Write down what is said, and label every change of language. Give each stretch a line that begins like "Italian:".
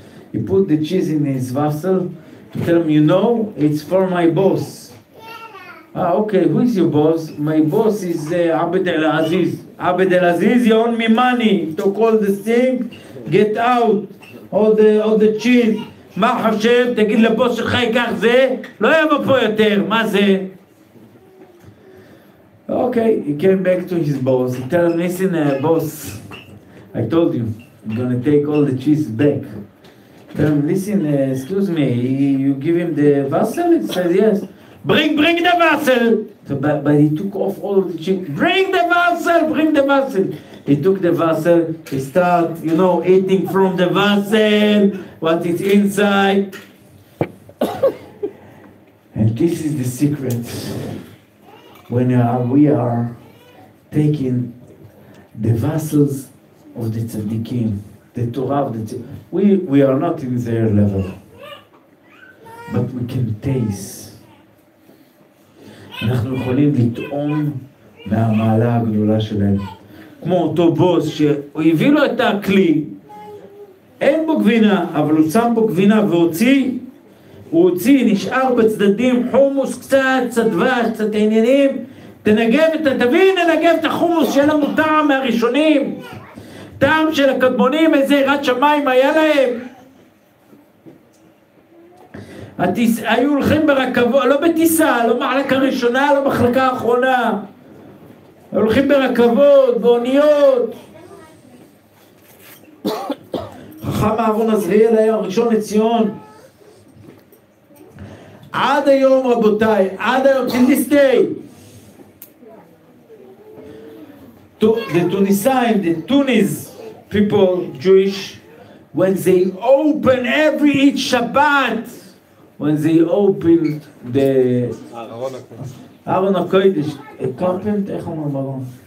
English: He put the cheese in his vessel to tell him, you know, it's for my boss. Ah, okay, who is your boss? My boss is Abed El-Aziz. Abed El-Aziz, you owe me money to call this thing, get out. all the cheese.
Hebrew: מה חושב? תגיד לבוס שלך ייקח זה, לא יבוא פה יותר, מה זה?
English: Okay, he came back to his boss. He told him, listen, boss, I told you, I'm gonna take all the cheese back. Tell him, listen, excuse me, you give him the vessel? He says, yes. Bring the vessel! So, but he took off all the cheese. Bring the vessel! He took the vessel, he started, eating from the vessel, what is inside. And this is the secret. When we are taking the vessels of the tzaddikim, the Torah of the tzaddikim, we are not in their level, but we can taste
Hebrew: אנחנו יכולים לטעום מהמעלה הגדולה שלהם. כמו אותו בוס שהוא הביא לו את הכלי, אין בו גבינה, אבל הוא שם בו גבינה והוציא, הוא הוציא, נשאר בצדדים חומוס קצת דבש, קצת עניינים, תביא ננגב את החומוס שיהיה לנו טעם מהראשונים, טעם של הקדמונים, איזה יראת שמיים היה להם. היו הולכים ברכבות, לא בטיסה, לא מחלקה ראשונה, לא מחלקה האחרונה, היו הולכים ברכבות, באוניות. חכם אהרון עזריאל היה הראשון לציון. עד היום רבותיי, עד היום,
English: till this day, the Tunisian, the Tunis people, Jewish, when they open each Shabbat, when they open the ארון הקודש, carpent,
Hebrew: איך אומרים ארון?